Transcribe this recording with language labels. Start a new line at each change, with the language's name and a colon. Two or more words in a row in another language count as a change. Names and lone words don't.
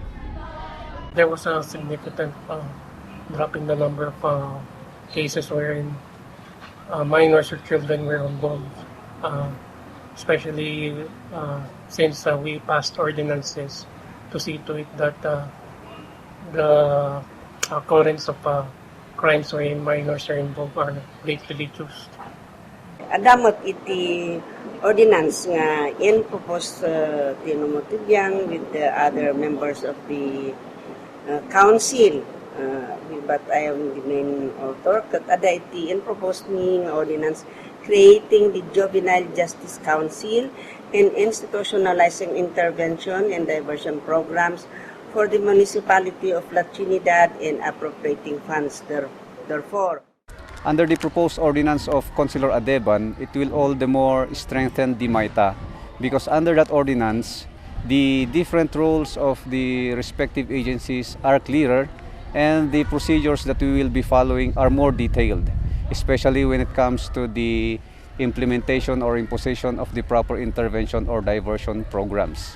English: There was a significant drop in the number of cases wherein minors or children were involved, especially since we passed ordinances to see to it that the occurrence of crimes wherein minors are involved are greatly reduced.
Iloko: Adamot iti
English: ordinance nga in proposed tinumutibyan with the other members of the council. But I am the main author.
Iloko: Kat ada iti
English: in proposed
Iloko: ni nga
English: ordinance creating the Juvenile Justice Council and institutionalizing intervention and diversion programs for the municipality of La Trinidad and appropriating funds therefore. Under the proposed ordinance of Councilor Adeban, it will all the more strengthen the MITA because under that ordinance, the different roles of the respective agencies are clearer and the procedures that we will be following are more detailed, especially when it comes to the implementation or imposition of the proper intervention or diversion programs.